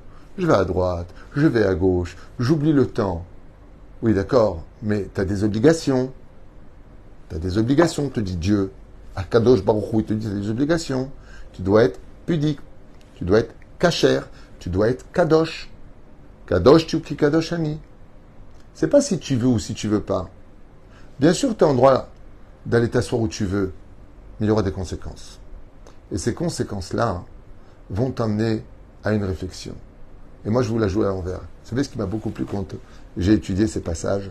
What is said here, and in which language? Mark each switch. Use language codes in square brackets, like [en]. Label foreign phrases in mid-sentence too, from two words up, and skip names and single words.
[fr] Je vais à droite, je vais à gauche, j'oublie le temps. Oui, d'accord, mais tu as des obligations. Tu as des obligations, te dit Dieu. [he] הקדוש ברוך הוא, [fr] il te dit, tu as des obligations. Tu dois être pudique, tu dois être kasher, tu dois être kadosh. [he] קדושים תהיו כי קדוש אני. [fr] C'est pas si tu veux ou si tu veux pas. Bien sûr, tu as en droit d'aller t'asseoir où tu veux, mais il y aura des conséquences. Et ces conséquences-là vont t'amener à une réflexion. Et moi, je vous la joue à l'envers. Vous savez ce qui m'a beaucoup plu quand j'ai étudié ces passages?